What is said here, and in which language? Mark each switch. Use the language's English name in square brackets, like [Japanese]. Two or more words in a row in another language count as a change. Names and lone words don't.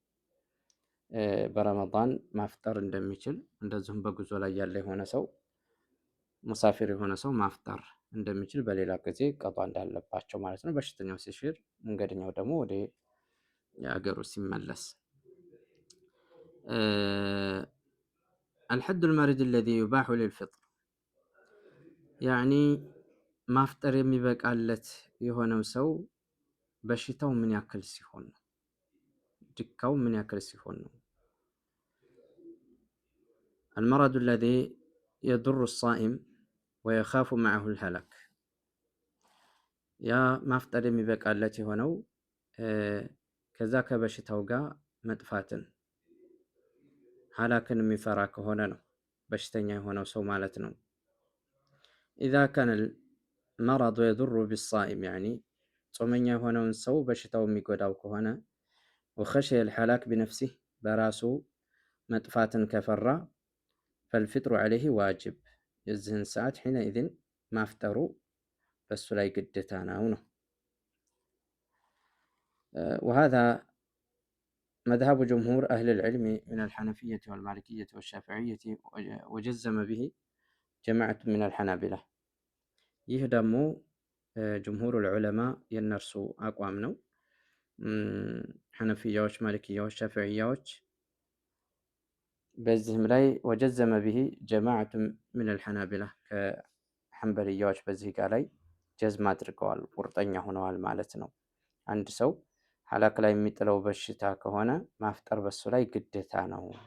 [Amharic] በረመዳን ማፍጠር እንደሚችል፣ እንደዚሁም በጉዞ ላይ ያለ የሆነ ሰው ሙሳፊር የሆነ ሰው ማፍጠር እንደሚችል፣ በሌላ ጊዜ ቀዷ እንዳለባቸው ማለት ነው። በሽተኛው ሲሽር፣ መንገደኛው ደግሞ ወደ የአገሩ ሲመለስ። [Arabic] الحد للمريض الذي يباح للفطر፣ [Amharic] ያኒ ማፍጠር የሚበቃለት የሆነው ሰው በሽታው ምን ያክል ሲሆን ነው? ድካው ምን ያክል ሲሆን ነው? [Arabic] المرض الذي يضر الصائم ويخاف معه الهلاك [Amharic] ያ ማፍጠር የሚበቃለት የሆነው ከዛ ከበሽታው ጋር መጥፋትን ሀላክን የሚፈራ ከሆነ ነው በሽተኛ የሆነው ሰው ማለት ነው። [Arabic] إذا كان المرض يضر بالصائم يعني [Amharic] ጾመኛ የሆነውን ሰው በሽታው የሚጎዳው ከሆነ [Arabic] وخشي الهلاك بنفسه [Amharic] በራሱ መጥፋትን ከፈራ [Arabic] فالفطر عليه واجب [Amharic] የዚህን ሰዓት حينئذ ማፍጠሩ በሱ ላይ ግዴታ ነው። [Arabic] وهذا مذهب جمهور أهل العلم من الحنفية والمالكية والشافعية وجزم به جماعة من الحنابلة [Amharic] ይህ ደግሞ ጅምሁር ዑለማ የነርሱ አቋም ነው። ሐነፊያዎች፣ ማሊክያዎች፣ ሻፊዕያዎች በዚህም ላይ [Arabic] وجزم به جماعة من الحنابلة [Amharic] ከሐንበልያዎች በዚህ ጋር ላይ ጀዝም አድርገዋል፣ ቁርጠኛ ሆነዋል ማለት ነው። አንድ ሰው ሀላክ ላይ የሚጥለው በሽታ ከሆነ ማፍጠር በሱ ላይ ግዴታ ነው።